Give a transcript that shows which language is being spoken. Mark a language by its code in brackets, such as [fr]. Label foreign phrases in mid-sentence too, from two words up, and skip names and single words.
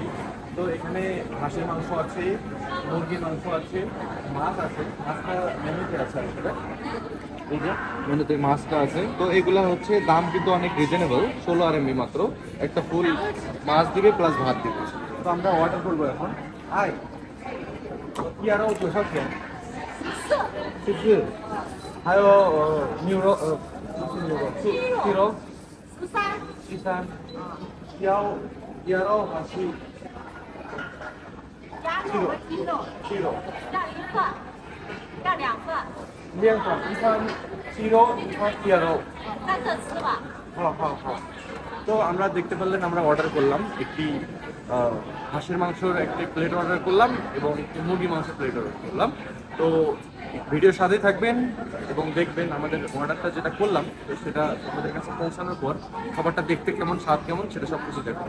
[bn] তো এখানে হাঁসের মাংস আছে, মুরগির মাংস আছে, মাছ আছে। মাছটা মেনুতে আছে আসলে, এই যে মেনুতে মাছটা আছে। তো এগুলো হচ্ছে দাম কিন্তু অনেক রিজনেবল, 16 RMB মাত্র। একটা ফুল মাছ দিবে প্লাস ভাত দিবে। তো আমরা অর্ডার করবো এখন। হাই, কি আরো [zh] 多少钱？就是还有牛肉鸡肉13要还是鸡肉要一份，要2份， 2份一份鸡肉一份鸡肉在这吃吧。 [bn] হ্যাঁ হ্যাঁ হ্যাঁ। তো আমরা দেখতে পারলেন আমরা অর্ডার করলাম একটি হাঁসের মাংসের একটি প্লেট অর্ডার করলাম এবং একটি মুরগি মাংসের প্লেট অর্ডার করলাম। তো ভিডিওর সাথে থাকবেন এবং দেখবেন আমাদের অর্ডারটা যেটা করলাম তো সেটা আমাদের কাছে পৌঁছানোর পর খাবারটা দেখতে কেমন, স্বাদ কেমন, সেটা সব কিছু দেখবেন।